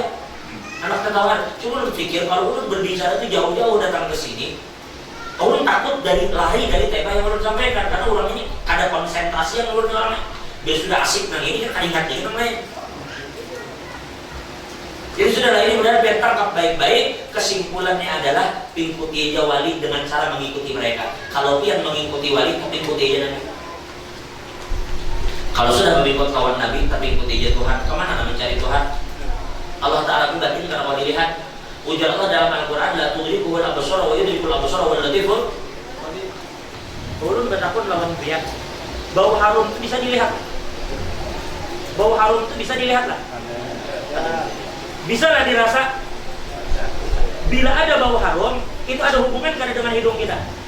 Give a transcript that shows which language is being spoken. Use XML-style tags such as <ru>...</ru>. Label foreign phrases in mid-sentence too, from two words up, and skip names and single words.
<id>Anak ketahuan.</id> <bjn>Cuma lu pikir kalau ulun berbicara itu jauh-jauh datang ke sini. Ulun takut lari dari tema yang ulun sampaikan karena ulun ini ada konsentrasi yang ulun dalamnya. Dia sudah asik nang ini kan ingat nang lain.</bjn> <id>Jadi sudahlah ini benar biar tangkap baik-baik. Kesimpulannya adalah ikuti aja wali dengan cara mengikuti mereka. Kalau pian mengikuti wali, tapi ikuti aja Nabi. Kalau sudah mengikut kawan Nabi, tapi ikuti aja Tuhan. Kemana Nabi mencari Tuhan? Allah Ta'ala itu batin karena kalau dilihat. Ujar Allah dalam Al-Quran,</id> <ar>لا تدركه الأبصار ويدرك الأبصار واللطيف.</ar> <bjn>Ulun bertakun lawan pihak. Bau harum itu bisa dilihat.</bjn> <id>Bau harum itu bisa dilihat lah. Bisa lah dirasa. Bila ada bau harum, itu ada hubungan kan dengan hidung kita.</id>